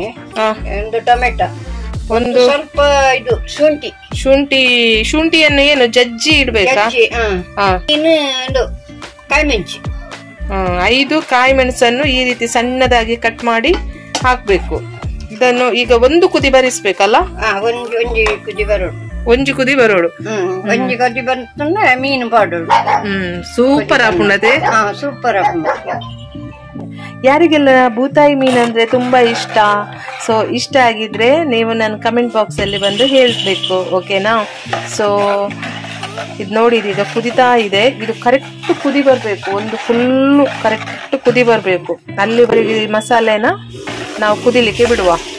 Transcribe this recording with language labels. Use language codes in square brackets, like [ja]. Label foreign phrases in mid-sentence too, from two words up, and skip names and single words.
[kn] 1 ಟೊಮೆಟೊ, ಒಂದು ಸ್ವಲ್ಪ ಇದು ಶುಂಠಿಯನ್ನು ಏನು ಜಜ್ಜಿ ಇಡ್ಬೇಕಾ? ಇನ್ನು ಒಂದು ಕಾಯಿ ಮೆಣಸು, 5 ಕಾಯಿ ಮೆಣಸನ್ನು ಈ ರೀತಿ ಸಣ್ಣದಾಗಿ ಕಟ್ ಮಾಡಿ ಹಾಕ್ಬೇಕು. ಇದನ್ನು ಈಗ ಒಂದು ಕುದಿ ಬರಿಸ್ಬೇಕಲ್ಲ? [tcy] ಒಂಜಿ ಕುದಿ ಬರೋಡು ಬಂತಂದ್ರೆ ಮೀನು ಪಾಡೋಡು. ಸೂಪರ್ ಆಪುಣದೆ, ಸೂಪರ್ ಆಪುಣ. [kn] ಯಾರಿಗೆಲ್ಲ ಬೂತಾಯಿ ಮೀನು ಅಂದ್ರೆ ತುಂಬಾ ಇಷ್ಟ. ಸೊ ಇಷ್ಟ ಆಗಿದ್ರೆ ನೀವು ನನ್ನ [en] comment box [kn] ಅಲ್ಲಿ ಬಂದು ಹೇಳ್ಬೇಕು, ಓಕೆನಾ? ಸೊ ಇದು ನೋಡಿ, ಇದೀಗ ಕುದಿತಾ ಇದೆ. ಇದು ಕರೆಕ್ಟ್ ಕುದಿ ಬರಬೇಕು, ಒಂದು [en] full correct [kn] ಕುದಿ ಬರಬೇಕು. ಅಲ್ಲಿವರೆಗೆ ಈ ಮಸಾಲೆನ ನಾವು ಕುದಿಲಿಕ್ಕೆ ಬಿಡುವ.